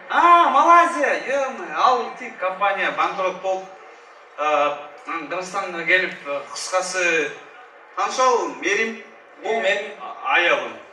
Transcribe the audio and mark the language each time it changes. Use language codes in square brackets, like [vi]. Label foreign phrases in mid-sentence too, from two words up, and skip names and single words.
[ru] Малайзия, ё-моё, [ky] ал тик компания банкрот болуп, Кыргызстанга келип, кыскасы танышал Мерим, бул менин аялым.